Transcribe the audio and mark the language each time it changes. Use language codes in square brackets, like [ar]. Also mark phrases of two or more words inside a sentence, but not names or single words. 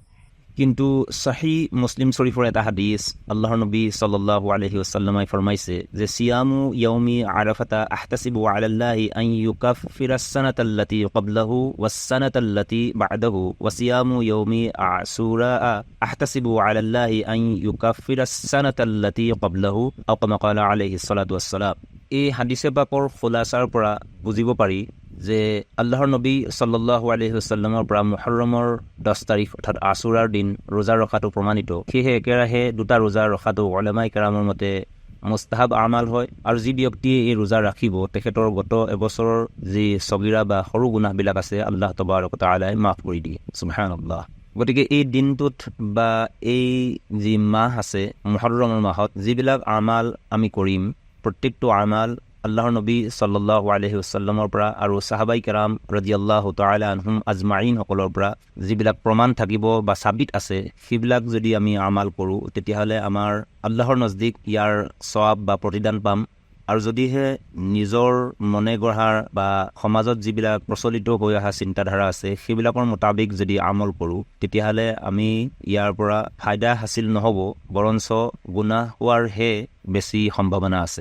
[as] কিন্তু সহিহ মুছলিম শৰীফৰ এটা হাদিছ, আল্লাহৰ নবী [ar] صلى الله عليه وسلم [as] ফৰমাইছে যে [ar] صيام يوم عرفة أحتسب على الله أن يكفر السنة التي قبله والسنة التي بعده وصيام يوم عاشوراء أحتسب على الله أن يكفر السنة التي قبله أو كما قال عليه الصلاة والسلام. [as] এই হাদিছে পাকৰ খুলাছাৰ পৰা বুজিব পাৰি যে আল্লাহৰ নবী [ar] صلى الله عليه وسلم [as] পৰা মুহৰ্ৰমৰ 10 তাৰিখ অৰ্থাৎ আশুৰাৰ দিন ৰোজা ৰখাটো প্ৰমাণিত। সেয়েহে একেৰাহে দুটা ৰোজা ৰখাটো উলামায়ে কেৰামৰ মতে মুস্তাহাব আমাল হয়। আৰু যি ব্যক্তিয়ে এই ৰোজা ৰাখিব, তেখেতৰ গত এবছৰৰ যি সগীৰা বা সৰু গুনাহবিলাক আছে আল্লাহ [ar] تبارك وتعالى [as] মাফ কৰি দিয়ে। সুবহানাল্লাহ। গতিকে এই দিনটোত বা এই যি মাহ আছে মুহৰ্ৰমৰ মাহত যিবিলাক আমাল আমি কৰিম, প্ৰত্যেকটো আমাল আল্লাহৰ নবী [ar] صلى الله عليه وسلم [as] পৰা আৰু সাহাবাই কেৰাম [ar] رضي الله تعالى عنهم أجمعين [as] সকলৰ পৰা যিবিলাক প্ৰমাণ থাকিব বা সাবিত আছে, সেইবিলাক যদি আমি আমাল কৰোঁ, তেতিয়াহ'লে আমাৰ আল্লাহৰ নজদিক ইয়াৰ সৱাব বা প্ৰতিদান পাম। আৰু যদিহে নিজৰ মনে গঢ়াৰ বা সমাজত যিবিলাক প্ৰচলিত হৈ অহা চিন্তাধাৰা আছে সেইবিলাকৰ মুতাবিক যদি আমল কৰোঁ, তেতিয়াহ'লে আমি ইয়াৰ পৰা ফায়দা হাচিল নহ'ব, বৰঞ্চ গুনাহ হোৱাৰহে বেছি সম্ভাৱনা আছে।